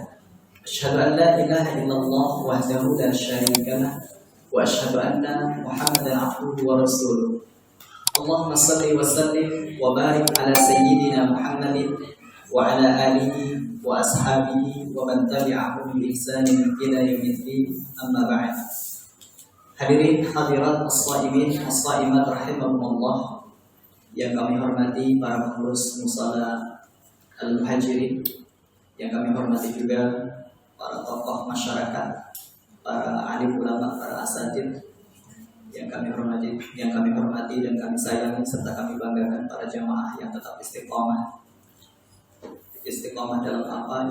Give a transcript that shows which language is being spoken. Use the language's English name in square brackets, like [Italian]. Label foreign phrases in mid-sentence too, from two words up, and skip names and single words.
[Arabic] أشهد أن لا إله إلا الله وحده لا شريك له وأشهد أن محمدا عبده ورسوله. اللهم صل وسلم وبارك على سيدنا محمد وعلى آله وأصحابه ومن تبعهم بإحسان إلى يوم الدين. أما بعد. حاضرين حاضرات الصائمين الصائمات رحمكم الله [Indonesian] yang kami hormati para pengurus musala al-muhajirin, yang kami hormati juga para tokoh masyarakat, para alim ulama, para asatidz yang kami hormati dan kami sayangi serta kami banggakan, para jamaah yang tetap istiqomah dalam apa?